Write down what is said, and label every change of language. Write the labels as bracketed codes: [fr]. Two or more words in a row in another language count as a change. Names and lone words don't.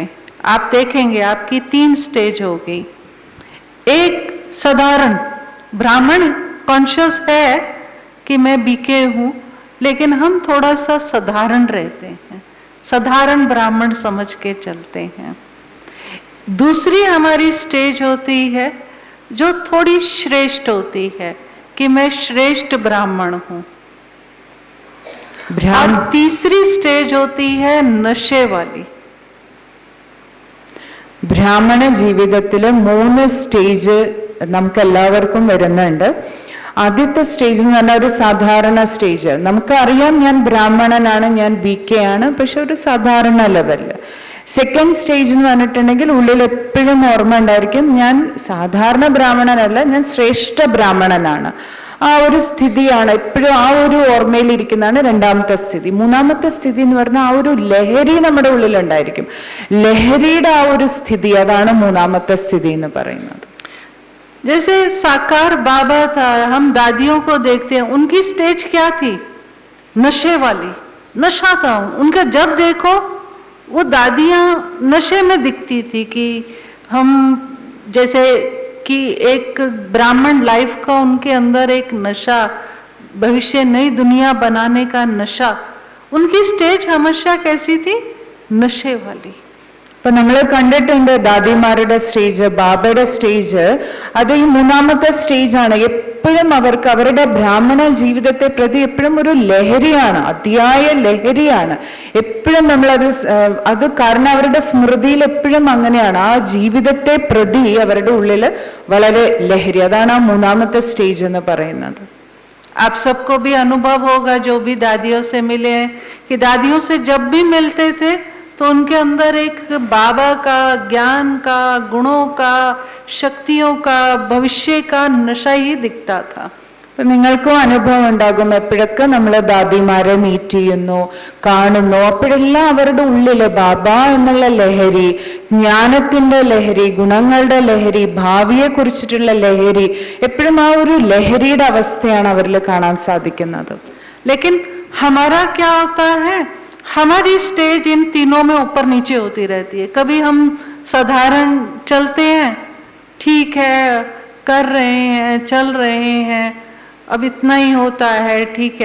[hi] आप देखेंगे आपकी 3 स्टेज होगी. एक साधारण ब्राह्मण कॉन्शियस है कि मैं BK हूँ, लेकिन हम थोड़ा सा साधारण रहते हैं, साधारण ब्राह्मण समझ के चलते हैं. दूसरी हमारी स्टेज होती है जो थोड़ी श्रेष्ठ होती है, कि मैं श्रेष्ठ ब्राह्मण हूं. और तीसरी स्टेज होती है नशे वाली. [ml] ബ്രാഹ്മണ ജീവിതത്തില് 3 സ്റ്റേജ് നമുക്ക് എല്ലാവർക്കും വരുന്നുണ്ട്. ആദ്യത്തെ സ്റ്റേജ് എന്ന് പറഞ്ഞാൽ ഒരു സാധാരണ സ്റ്റേജ്. നമുക്കറിയാം ഞാൻ ബ്രാഹ്മണനാണ്, ഞാൻ BK ആണ്, പക്ഷെ ഒരു സാധാരണ ലെവലില്. [en] second stage [ml] എന്ന് പറഞ്ഞിട്ടുണ്ടെങ്കിൽ ഉള്ളിൽ എപ്പോഴും ഓർമ്മ ഉണ്ടായിരിക്കും, ഞാൻ സാധാരണ ബ്രാഹ്മണനല്ല, ഞാൻ ശ്രേഷ്ഠ ബ്രാഹ്മണനാണ്. ആ ഒരു സ്ഥിതിയാണ് എപ്പോഴും, ആ ഒരു ഓർമ്മയിൽ ഇരിക്കുന്നതാണ് രണ്ടാമത്തെ സ്ഥിതി. മൂന്നാമത്തെ സ്ഥിതി എന്ന് പറഞ്ഞാൽ ആ ഒരു ലഹരി നമ്മുടെ ഉള്ളിലുണ്ടായിരിക്കും. ലഹരിയുടെ ആ ഒരു സ്ഥിതി, അതാണ് മൂന്നാമത്തെ സ്ഥിതി എന്ന് പറയുന്നത്. [hi] जैसे साकार बाबा था, हम दादियों को देखते हैं, उनकी स्टेज क्या थी? नशे वाली, नशा था उनका. जब देखो वो दादियां नशे में दिखती थी, कि हम जैसे कि एक ब्राह्मण लाइफ का उनके अंदर एक नशा, भविष्य नई दुनिया बनाने का नशा. उनकी स्टेज हमेशा कैसी थी? नशे वाली. [ml] ഇപ്പൊ നമ്മൾ കണ്ടിട്ടുണ്ട് ദാദിമാരുടെ സ്റ്റേജ്, ബാബയുടെ സ്റ്റേജ്, അത് ഈ മൂന്നാമത്തെ സ്റ്റേജ് ആണ്. എപ്പോഴും അവർക്ക് അവരുടെ ബ്രാഹ്മണ ജീവിതത്തെ പ്രതി എപ്പോഴും ഒരു ലഹരിയാണ്, അതിയായ ലഹരിയാണ്. എപ്പോഴും നമ്മളത് അത് കാരണം അവരുടെ സ്മൃതിയിൽ എപ്പോഴും അങ്ങനെയാണ്, ആ ജീവിതത്തെ പ്രതി അവരുടെ ഉള്ളിൽ വളരെ ലഹരി. അതാണ് ആ മൂന്നാമത്തെ സ്റ്റേജ് എന്ന് പറയുന്നത്. [hi] आप सबको भी अनुभव होगा जो भी दादियों से मिले हैं कि दादियों से जब भी मिलते थे तो उनके अंदर एक बाबा का, ज्ञान का, गुणों का, शक्तियों का, भविष्य का नशा ही दिखता था. [ml] നിങ്ങൾക്കും അനുഭവം ഉണ്ടാകും, എപ്പോഴൊക്കെ നമ്മൾ ദാദിമാരെ മീറ്റ് ചെയ്യുന്നു, കാണുന്നു, അപ്പോഴെല്ലാം അവരുടെ ഉള്ളില് ബാബ എന്നുള്ള ലഹരി, ജ്ഞാനത്തിന്റെ ലഹരി, ഗുണങ്ങളുടെ ലഹരി, ഭാവിയെ കുറിച്ചിട്ടുള്ള ലഹരി, എപ്പോഴും ആ ഒരു ലഹരിയുടെ അവസ്ഥയാണ് അവരിൽ കാണാൻ സാധിക്കുന്നത്. [hi] लेकिन हमारा क्या होता है, हमारी स्टेज इन तीनों में ऊपर नीचे होती रहती है. कभी हम साधारण चलते हैं, ठीक है, कर रहे हैं, चल रहे हैं, अब इतना ही होता है, ठीक है.